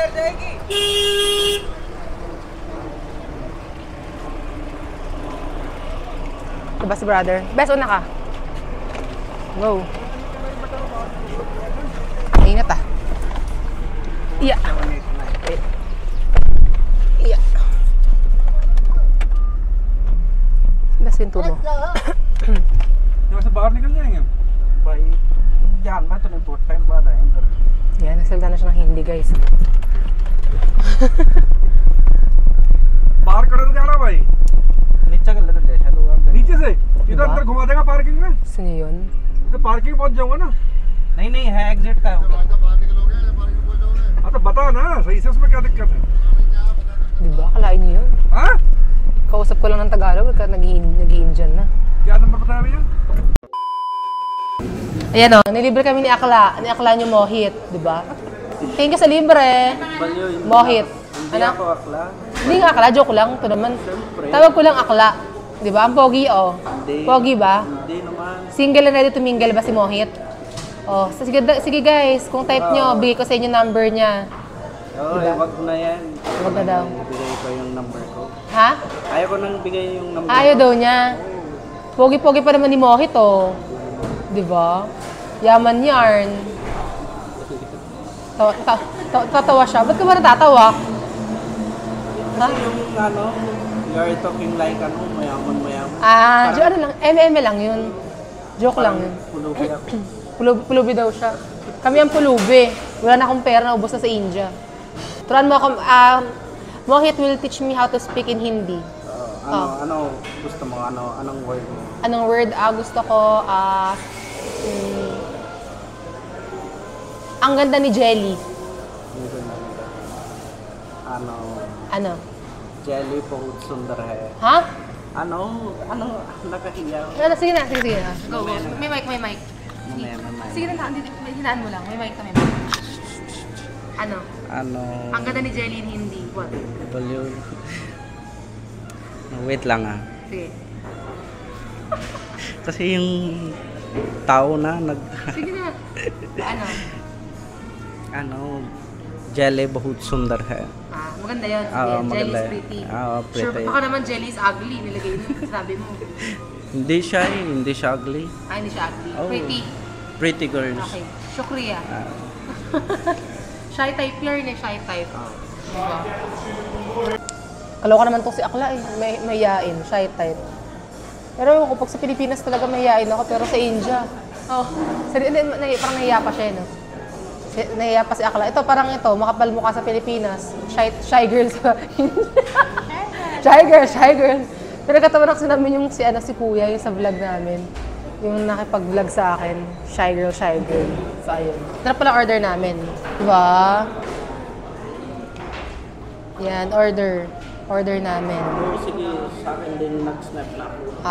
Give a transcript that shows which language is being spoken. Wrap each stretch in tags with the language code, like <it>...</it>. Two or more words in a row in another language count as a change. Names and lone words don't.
<tl>Diba si brother? Best, una ka. Go. Ingat ah. Iya. Iya. Best pinto mo.</tl> <hi>से बाहर निकल जाएंगे भाई ध्यान में तो नहीं बहुत टाइम बाद आएंगे</hi> <tl>Yan na si nagsalita na siya ng Hindi, guys.</tl> <hi>बाहर खड़े तो जाना भाई नीचे कर लेते हैं हेलो नीचे से इधर अंदर घुमा देगा पार्किंग में</hi> <tl>Gusto niyo yun?</tl> <hi>तो पार्किंग पहुंच जाऊंगा ना नहीं नहीं है एग्जिट का होगा हाँ तो बता ना सही से उसमें क्या दिक्कत है</hi> <tl>Diba? Kalain niyo yun.</tl> <hi>हाँ</hi> <tl>Kausap ko lang ng Tagalog, nag-i-Indian na.</tl> <hi>क्या नंबर बताया भैया</hi> <tl>Ayan o, nilibre kami ni Akla. Ni Akla niyo Mohit, di ba?</tl> <en>Thank you</en> <tl>sa libre. Mohit. hindi ako akla Hindi nga Akla, joke lang. Ito naman. Tawag ko lang Akla. Di ba? Ang pogi o. Hindi. Pogi ba? hindi naman</tl> <en>Single and ready to mingle</en> <tl>ba si</tl> <en>Mohit?</en> <tl>Oh, sige guys, kung type nyo, bigay ko sa inyo number niya. wag na yan Wag na daw. bigay ko yung number ko Ha? ayaw ko nang bigay yung number Ayaw daw niya. Pogi-pogi pa naman ni Mohit oh. Di ba? Yaman yarn. Tatawa siya. Ba't ka ba natatawa? Ha? kasi yung ano</tl> <en>you're talking like</en> <tl>ano mayaman Ano lang, MM lang yun. Joke lang yun. pulubi ako Pulubi daw siya. Kami ang pulubi. Wala na akong pera, naubos na sa India. Turuan mo ako,</tl> <en>Mohit will teach me how to speak in Hindi.</en> <tl>ano gusto mo anong word mo Anong word? Gusto ko, ang ganda ni Jelly. Ano?</tl> <hi>jelly बहुत सुंदर है</hi> <tl>Ha? ano nakahiya Sige na. Go. May mic. mamaya Sige na, hinaan mo lang. May mic kami. Ano? Ang ganda ni Jelly</tl> <en>in Hindi. What?</en> <tl>wait lang Sige. kasi yung tao na Sige na. Ano?</tl> <hi>jelly बहुत सुंदर है</hi> <tl>Maganda yun. maganda</tl> <en>Jelly is</en> <tl>yun.</tl> <en>pretty. Pretty. Sure, baka naman Jelly is ugly.</en> <tl>Nilagay mo. Sabi mo. hindi siya ugly Hindi siya ugly.</tl> <en>Oh. pretty girls</en> <tl>Okay. Shukriya.</tl> <en>Shy type</en> <tl>yarn eh.</tl> <en>Shy type.</en> <tl>Diba? Kaloka naman to si Akla eh. Mahiyain.</tl> <en>Shy type.</en> <tl>Pero ako pag sa Pilipinas talaga mahiyain ako. Pero sa India. Parang nahiya pa siya no? Nahiya pa si Akla. Ito parang makapal mukha sa Pilipinas.</tl> <en>Shy girl sa Shy girl.</en> <tl>Pero katawa kasi namin yung si Kuya, yung sa vlog namin. Yung nakipag-vlog sa akin.</tl> <en>Shy girl.</en> <tl>So ayun. Ito pala order namin. Diba? Yan, order. Order namin. sige sa akin din nag-snap na ako</tl>